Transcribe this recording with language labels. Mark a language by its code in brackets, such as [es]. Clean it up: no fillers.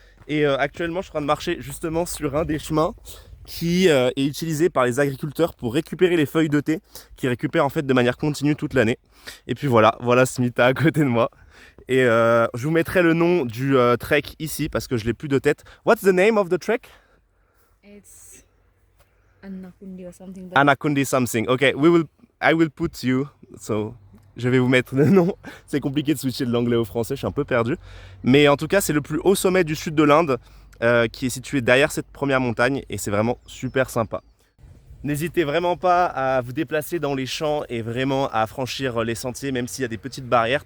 [fr] Et actuellement je suis en train de marcher justement sur un des chemins qui est utilisé par les agriculteurs pour récupérer les feuilles de thé, qui récupèrent en fait de manière continue toute l'année. Et puis voilà Smita à côté de moi. Et je vous mettrai le nom du trek ici parce que je l'ai plus de tête. [en] What's the name of the trek? It's Anakundi or something. Anakundi something. Okay, I will put you. [fr] So, je vais vous mettre le nom. C'est compliqué de switcher de l'anglais au français, je suis un peu perdu. Mais en tout cas, c'est le plus haut sommet du sud de l'Inde qui est situé derrière cette première montagne et c'est vraiment super sympa. N'hésitez vraiment pas à vous déplacer dans les champs et vraiment à franchir les sentiers, même s'il y a des petites barrières.